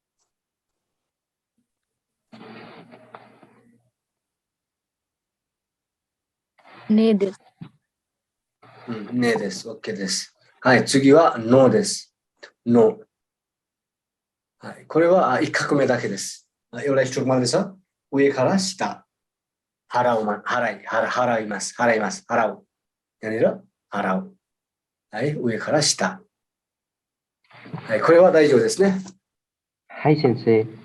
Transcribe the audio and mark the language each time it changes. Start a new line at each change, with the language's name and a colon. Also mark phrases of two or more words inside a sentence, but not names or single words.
Japanese: ねです。ねです。OK です。はい、次はのです。の。はい、これは1画目だけです。
Nepali: एउटा स्ट्रोक मात्रै छ।
Japanese: 上から下。払います。払います。払う。यहाँनिर払う。はい、上から下。はい、これは大丈夫ですね。はい、先生。